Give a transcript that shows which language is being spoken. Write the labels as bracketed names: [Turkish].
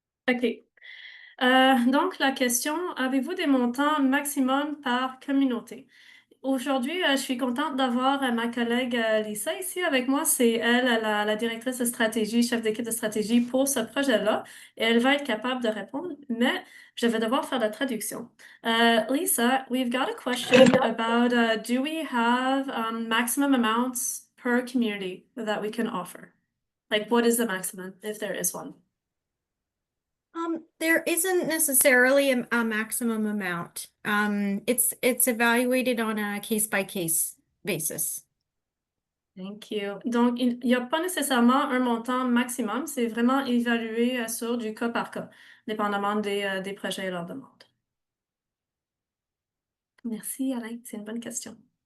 [French] OK. Donc, la question, avez-vous des montants maximum par communauté? Aujourd'hui, je suis contente d'avoir ma collègue Lisa ici avec moi. C'est elle, la directrice de stratégie, chef d'équipe de stratégie pour ce projet-là. Et elle va être capable de répondre, mais je vais devoir faire la traduction. [English] Lisa, we've got a question about do we have maximum amounts per community that we can offer? Like, what is the maximum, if there is one? There isn't necessarily a maximum amount. It's evaluated on a case by case basis. Thank you. [French] Donc, il n'y a pas nécessairement un montant maximum, c'est vraiment évalué sur du cas par cas, dépendamment des projets et leurs demandes. Merci, Alain, c'est une bonne question.